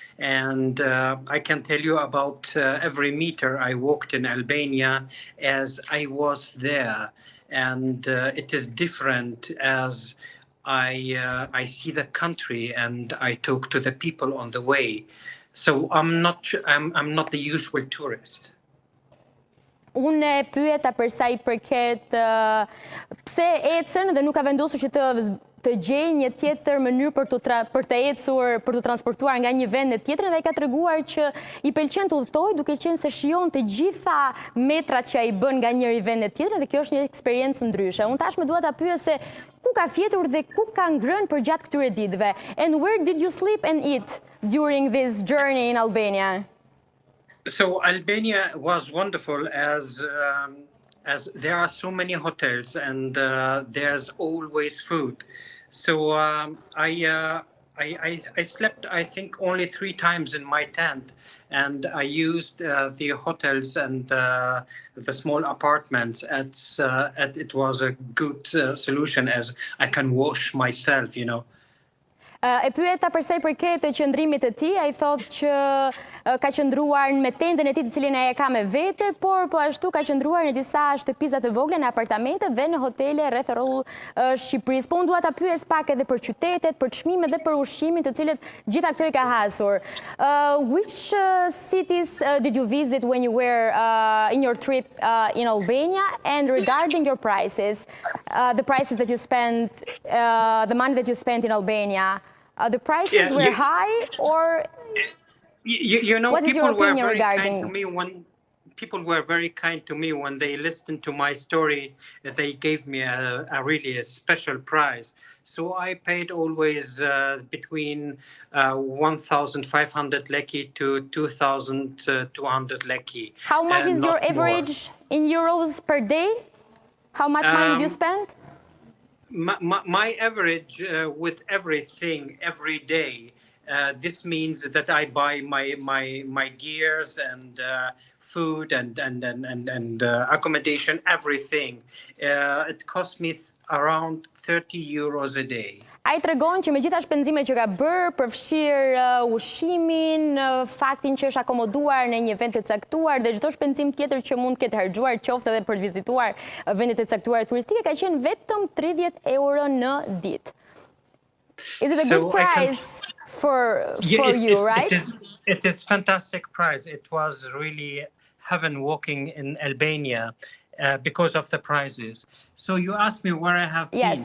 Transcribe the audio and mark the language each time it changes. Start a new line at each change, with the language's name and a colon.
English: And I can tell you about every meter I walked in Albania as I was there, and it is different as I see the country and I talk to the people on the way. So I'm not the usual tourist.
Albanian: Unë e pyeta për sa i përket pse ecën dhe nuk ka vendosur që të gjejë një tjetër mënyrë për të ecur, për të transportuar nga një vend në tjetrin, dhe ai ka treguar që i pëlqen të udhëtojë duke qenë se shijon të gjitha metrat që ai bën nga njëri vend në tjetrin, dhe kjo është një eksperiencë ndryshe. Unë tashmë dua ta pyes se ku ka fjetur dhe ku ka ngrënë për gjatë këtyre ditëve?
English: And where did you sleep and eat during this journey in Albania? So Albania was wonderful as there are so many hotels and there's always food. So I I slept, I think, only 3 times in my tent, and I used the hotels and the small apartments. It was a good solution, as I can wash myself, you know.
Albanian: E pyeta përsa i përket të qëndrimit të tij, ai thotë që ka qëndruar me tendën e tij të cilin ai e ka me vete, por po ashtu ka qëndruar në disa shtëpiza të vogla, në apartamente dhe në hotele rreth rrotull Shqipërisë. Po unë dua ta pyes pak edhe për qytetet, për çmimet dhe për ushqimin të cilët gjitha këto i ka hasur.
English: Which cities did you visit when you were in your trip in Albania, and regarding your prices, the prices that you spent, the money that you spent in Albania? The prices were high, or you know, what is your opinion regarding? People were very kind to me when they listened to my story. They gave me a really special prize. So I paid always between 1,500 leki to 2,200 leki. How much is your average in euros per day? How much money did you spend? My average with everything every day, this means that I buy my gears and food and accommodation, everything. It costs me around 30 euros a day.
Albanian: Ai tregon që me gjitha shpenzimet që ka bërë, përfshirë ushqimin, faktin që është akomoduar në një vend të caktuar dhe çdo shpenzim tjetër që mund të ketë harxuar, qoftë edhe për të vizituar vendet e caktuara turistike, ka qenë vetëm 30 euro në ditë.
English: Is it a good price for you, right? It is fantastic price. It was really heaven walking in Albania. Because of the prizes. So you asked me where I have been.